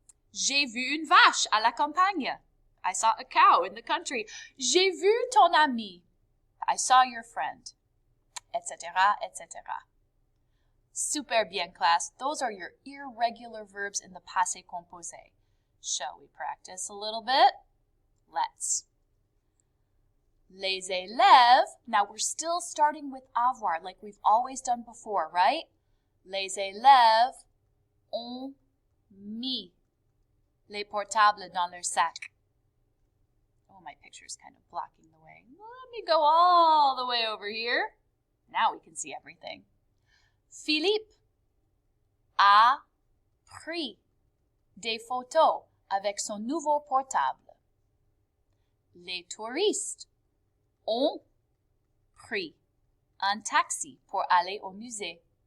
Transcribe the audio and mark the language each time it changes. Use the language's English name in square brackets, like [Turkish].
[French] J'ai vu une vache à la campagne. [English] I saw a cow in the country. [French] J'ai vu ton ami. [English] I saw your friend. Etc., etc. Super bien, class. Those are your irregular verbs in the passé composé. Shall we practice a little bit? Let's. [French] Les élèves. [English] Now we're still starting with avoir like we've always done before, right? [French] Les élèves ont mis les portables dans leur sac. [English] Oh, my picture's kind of blocking the way. Let me go all the way over here. Now we can see everything. [French] Philippe a pris des photos avec son nouveau portable. Les touristes ont pris un taxi pour aller au musée.